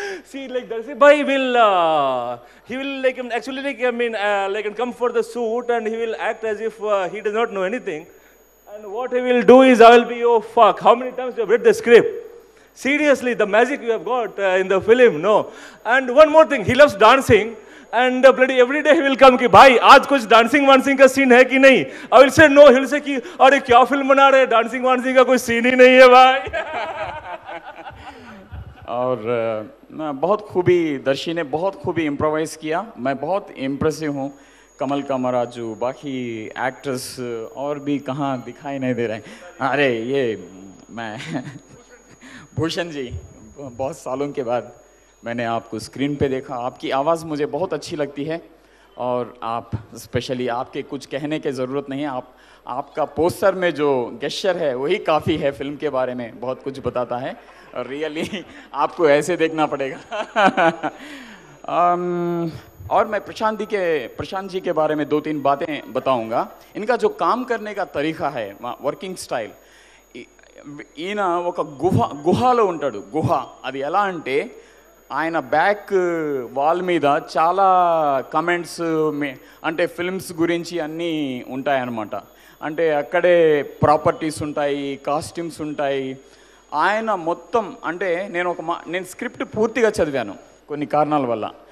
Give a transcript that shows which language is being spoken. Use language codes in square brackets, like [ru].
[en] See, like Darshi bhai will he will actually come for the shoot and he will act as if he does not know anything. And what he will do is, I will be, oh fuck, how many times you have read the script? Seriously, the magic you have got in the film, no. And one more thing, he loves dancing. And bloody every day he will come [hi] कि भाई आज कुछ dancing वांसिंग का scene है कि नहीं. [en] I will say no. He will say [hi] कि अरे क्या फिल्म बना रहे, डांसिंग वांसिंग का कोई सीन ही नहीं है भाई. और बहुत खूबी दर्शी ने बहुत खूबी इम्प्रोवाइज किया. मैं बहुत इम्प्रेसिव हूँ. कमल कामराजू, बाकी एक्टर्स और भी कहाँ दिखाई नहीं दे रहे हैं. अरे ये मैं भूषण जी, बहुत सालों के बाद मैंने आपको स्क्रीन पे देखा. आपकी आवाज़ मुझे बहुत अच्छी लगती है और आप स्पेशली आपके कुछ कहने की ज़रूरत नहीं है, आपका पोस्टर में जो गेस्चर है वही काफ़ी है, फिल्म के बारे में बहुत कुछ बताता है और रियली आपको ऐसे देखना पड़ेगा। और मैं प्रशांत जी के बारे में 2-3 बातें बताऊंगा। इनका जो काम करने का तरीका है, [te] వర్కింగ్ స్టైల్, ఈయన ఒక గుహలో ఉంటాడు. గుహ అది ఎలా అంటే ఆయన బ్యాక్ వాల్ మీద చాలా కమెంట్స్ అంటే ఫిల్మ్స్ గురించి అన్నీ ఉంటాయన్నమాట. అంటే అక్కడే ప్రాపర్టీస్ ఉంటాయి, కాస్ట్యూమ్స్ ఉంటాయి. ఆయన మొత్తం అంటే నేను స్క్రిప్ట్ పూర్తిగా చదివాను కొన్ని కారణాల వల్ల.